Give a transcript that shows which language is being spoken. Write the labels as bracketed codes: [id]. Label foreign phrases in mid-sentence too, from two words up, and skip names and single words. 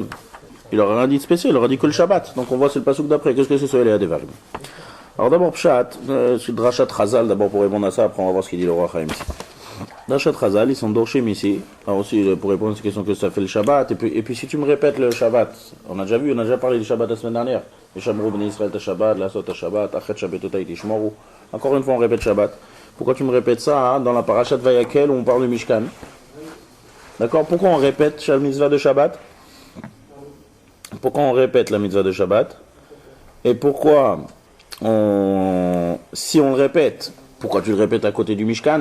[fr] Il leur a rien dit de spécial, il leur a dit que le Shabbat. Donc on voit c'est le pasuk d'après. Qu'est-ce que c'est ce [he] אלה הדברים? [fr] Alors d'abord Pshat, c'est [he] דרשת חז"ל [fr] d'abord pour répondre à ça, après on va voir ce qu'il dit le roi Chaim ici. [he] דרשת חז"ל, [fr] ils sont dorchim ici. Alors aussi pour répondre à cette question que ça fait le Shabbat. Et puis si tu me répètes le Shabbat, on a déjà parlé du Shabbat la semaine dernière. [he] ושמרו בני ישראל את השבת, לעשות את השבת, אך את שבתותי תשמורו. [fr] Encore une fois on répète Shabbat. Pourquoi tu me répètes ça dans la [he] פרשת ויקהל [fr] où on parle du Mishkan? D'accord? Pourquoi on répète la mitzvah de Shabbat? Pourquoi on répète la mitzvah de Shabbat? Et pourquoi si on le répète, pourquoi tu le répètes à côté du Mishkan?